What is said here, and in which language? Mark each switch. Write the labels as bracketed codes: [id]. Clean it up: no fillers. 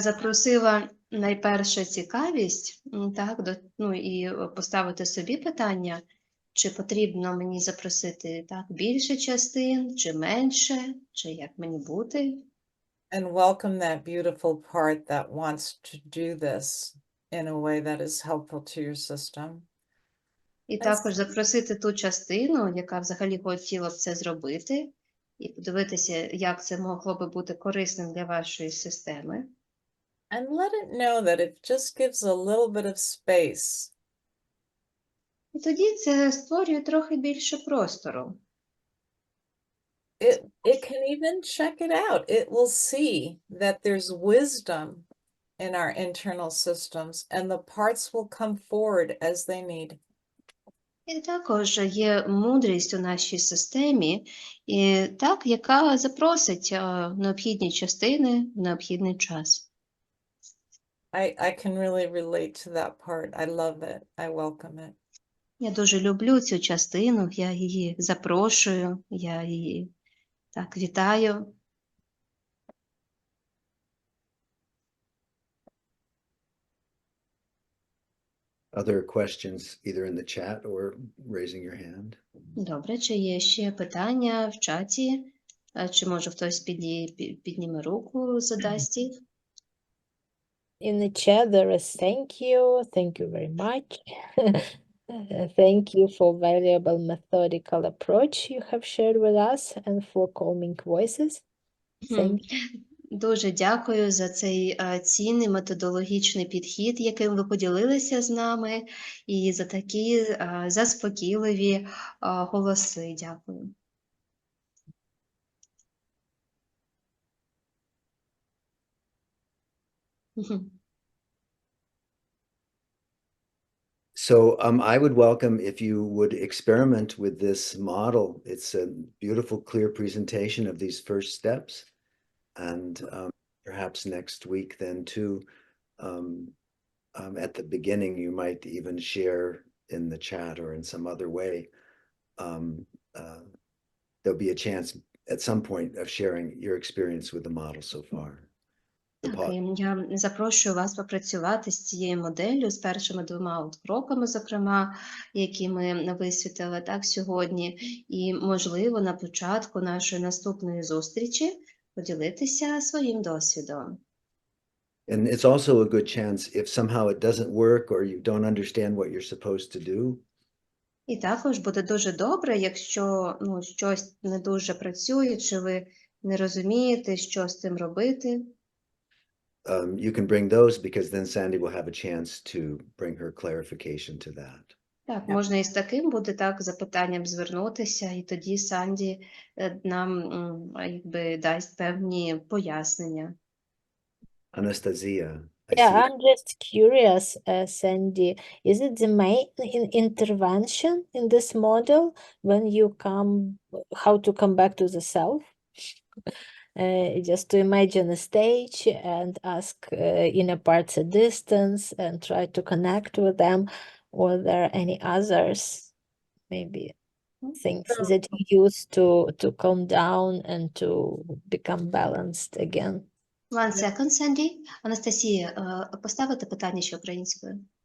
[uk] запросила найперше цікавість, і поставити собі питання, чи потрібно мені запросити більше частин, чи менше, чи як мені бути. [en] and welcome that beautiful part that wants to do this in a way that is helpful to your system. [uk] І також запросити ту частину, яка взагалі хотіла б це зробити, і подивитися, як це могло би бути корисним для вашої системи. [en] And let it know that it just gives a little bit of space. [uk] І тоді це створює трохи більше простору. [en] It can even check it out. It will see that there's wisdom in our internal systems, and the parts will come forward as they need. [uk] І також є мудрість у нашій системі, і яка запросить необхідні частини в необхідний час. [en] I can really relate to that part. I love it. I welcome it. [uk] Я дуже люблю цю частину, я її запрошую, я її вітаю. [en] other questions either in the chat or raising your hand? [uk] Добре, чи є ще питання в чаті? Чи може хтось підніме руку, задасть їх? [en] In the chat, there is thank you very much. Thank you for valuable methodical approach you have shared with us and for calming voices. Thank you. [uk] Дуже дякую за цей цінний методологічний підхід, яким ви поділилися з нами, і за такі заспокійливі голоси. Дякую. [en] So I would welcome if you would experiment with this model. It's a beautiful, clear presentation of these first steps. And perhaps next week then too, at the beginning, you might even share in the chat or in some other way. There'll be a chance at some point of sharing your experience with the model so far. [uk] Так, я запрошую вас попрацювати з цією моделлю, з першими 2 кроками, зокрема, які ми висвітлили сьогодні. І, можливо, на початку нашої наступної зустрічі поділитися своїм досвідом. [en] And it's also a good chance if somehow it doesn't work or you don't understand what you're supposed to do. [uk] І також буде дуже добре, якщо щось не дуже працює, чи ви не розумієте, що з цим робити. [en] You can bring those because then Sandy will have a chance to bring her clarification to that. [uk] Так, можна і з таким буде запитанням звернутися, і тоді Санді нам дасть певні пояснення. [en] Anastasia, I Yeah, see. I'm just curious, Sandy, is it the main intervention in this model when you how to come back to the self? Just to imagine a stage and ask inner parts a distance and try to connect with them, or there are any others, maybe things that you use to calm down and to become balanced again? 1 second, Sandy. [uk] Анастасія, поставите питання ще українською?